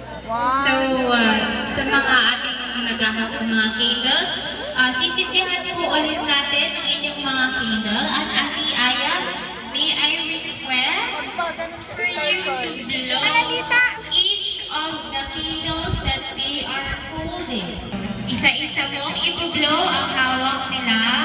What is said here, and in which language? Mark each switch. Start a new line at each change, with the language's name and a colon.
Filipino: So, sa mga ating naghahap ng mga candle, sisindihan po ulit natin ang inyong mga candle.
English: At Ate Aya, may I request for you to blow each of the candles that they are holding.
Filipino: Isa-isa mong i-blow ang hawak nila.